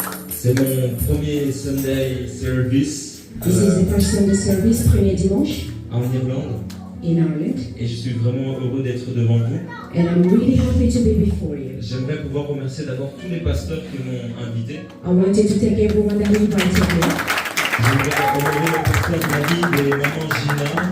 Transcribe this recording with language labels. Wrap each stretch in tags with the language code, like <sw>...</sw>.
<fr>C'est mon premier</fr> <en>Sunday service This is the first Sunday service,</en> <fr>premier dimanche, en Irlande.</fr> <en>in Ireland.</en> <fr>Et je suis vraiment heureux d'être devant vous.</fr> <en>And I'm really happy to be before you.</en> <fr>J'aimerais pouvoir remercier d'abord tous les pasteurs qui m'ont invité.</fr> <en>I wanted to thank everyone that invited me.</en> <fr>Je vais honorer le pasteur David et maman Gina.</fr>